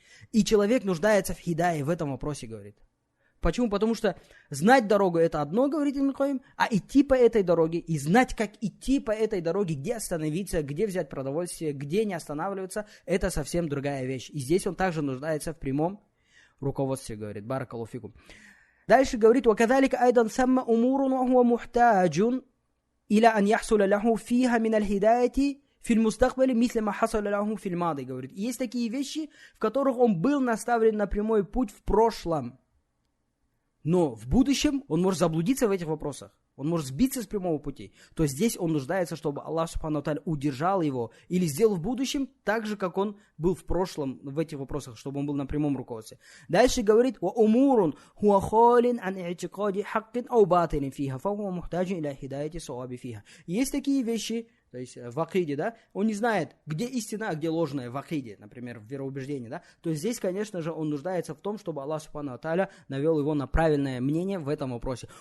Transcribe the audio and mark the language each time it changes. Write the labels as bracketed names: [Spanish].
[Russian] И человек нуждается в хидае в этом вопросе, говорит. Почему? Потому что знать дорогу это одно, говорит Ибн Кайим, а идти по этой дороге и знать, как идти по этой дороге, где остановиться, где взять продовольствие, где не останавливаться, это совсем другая вещь. И здесь он также нуждается в прямом руководстве, говорит. [Arabic] Баракаллаху фикум. [Russian] Дальше говорит: [Arabic] وَكَذَلِكَ أَيْضًا ثَمَّ أُمُورٌ وَهُوَ مُحْتَاجٌ إِلَى أَنْ يَحْصُلَ لَهُ فِيهَا مِنَ الْهِدَايَةِ في المستقبل مثل ما حصل له في الماضي. [Russian] Говорит, есть такие вещи, в которых он был наставлен на прямой путь в прошлом. Но в будущем он может заблудиться в этих вопросах. Он может сбиться с прямого пути. То есть здесь он нуждается, чтобы Аллах Субхану ва Тааля удержал его или сделал в будущем так же, как он был в прошлом в этих вопросах, чтобы он был на прямом руководстве. Дальше говорит: [Arabic] وَأُمُورٌ هُوَ خَالٍ عَنْ اعْتِقَادِ حَقٍّ أَوْ بَاطِلٍ فِيهَا فَهُوَ مُحْتَاجٌ إِلَى هِدَايَةِ صَوَابِ فِيهَا. [Russian] Есть такие вещи, то есть в акиде, да, он не знает, где истина, а где ложная в акиде, например, в вероубеждении, да, то есть здесь, конечно же, он нуждается в том, чтобы Аллах Субхану ва Тааля навел его на правильное мнение в этом вопросе.